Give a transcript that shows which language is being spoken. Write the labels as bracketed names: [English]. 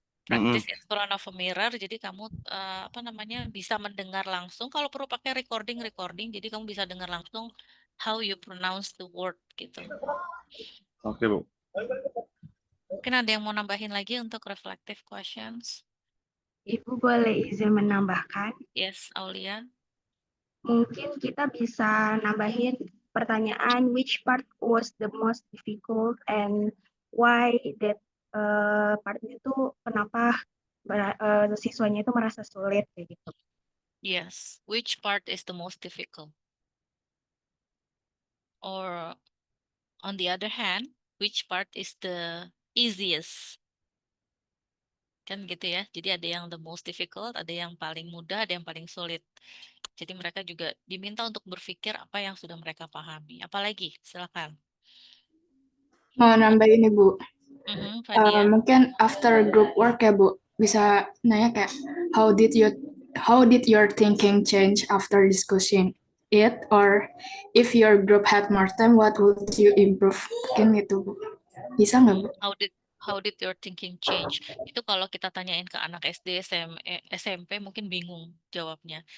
[Indonesian] Praktis [English] in front of a mirror, [Indonesian] jadi kamu apa namanya, bisa mendengar langsung. Kalau perlu pakai recording, jadi kamu bisa dengar langsung [English] how you pronounce the word [Indonesian] gitu. Oke Bu. Mungkin ada yang mau nambahin lagi untuk reflective questions? Ibu boleh izin menambahkan? [English] Yes, Aulia. [Indonesian] Mungkin kita bisa nambahin pertanyaan [English] which part was the most difficult and why that [Indonesian] partnya tuh kenapa siswanya itu merasa sulit kayak gitu. [English] Yes, which part is the most difficult? Or on the other hand, which part is the easiest? [Indonesian] Kan gitu ya. Jadi ada yang [English] the most difficult, [Indonesian] ada yang paling mudah, ada yang paling sulit. Jadi mereka juga diminta untuk berpikir apa yang sudah mereka pahami. Apalagi, silakan. Mau nambahin nih Bu. Fadia. Mungkin [English] after group work [Indonesian] ya Bu, bisa nanya kayak [English] how did your thinking change after discussing it, or if your group had more time, what would you improve? [Indonesian] Mungkin gitu Bu. Bisa nggak Bu? [English] How did your thinking change? [Indonesian] Itu kalau kita tanyain ke anak SD, SMP mungkin bingung jawabnya.